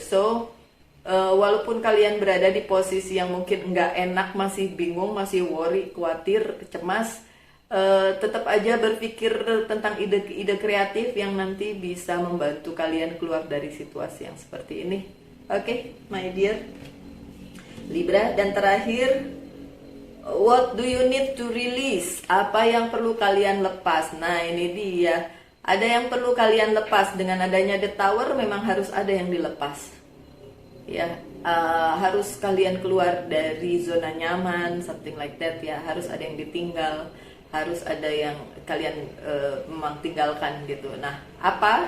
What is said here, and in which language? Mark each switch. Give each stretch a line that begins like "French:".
Indonesian: So walaupun kalian berada di posisi yang mungkin nggak enak, masih bingung, masih worry, khawatir, cemas, tetap aja berpikir tentang ide-ide kreatif yang nanti bisa membantu kalian keluar dari situasi yang seperti ini.
English: Oke, my dear Libra.
Indonesian: Dan terakhir
English: What do you need to release?
Indonesian: Apa yang perlu kalian lepas? Nah, ini dia. Ada yang perlu kalian lepas. Dengan adanya the tower memang harus ada yang dilepas. Ya, harus kalian keluar dari zona nyaman,
English: something like that
Indonesian: ya. Harus ada yang ditinggal, harus ada yang kalian memang tinggalkan gitu. Nah, apa?